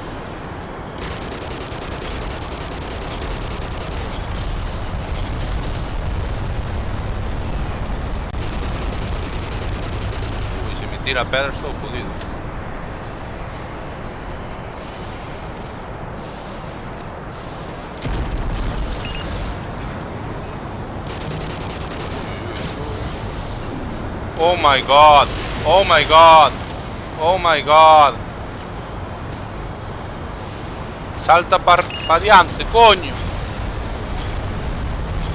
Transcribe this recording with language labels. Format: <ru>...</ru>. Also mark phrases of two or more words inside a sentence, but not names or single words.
<gl>Ui, se me tira pedra estou fodido.</gl> <en>Oh my god! Oh my god! Oh my god!</en> <gl>Salta para diante, coño!</gl>